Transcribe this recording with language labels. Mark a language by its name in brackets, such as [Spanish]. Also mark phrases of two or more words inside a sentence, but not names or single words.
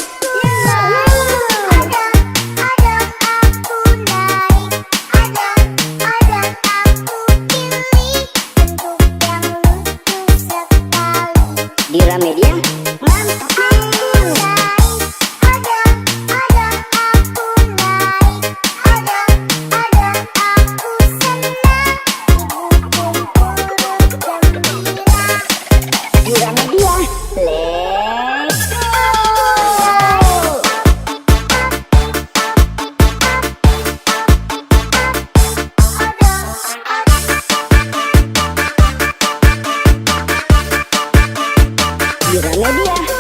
[Indonesian] Dira Media, mantap nih. [English] Dira Media, let's go. [Indonesian] Dira Media.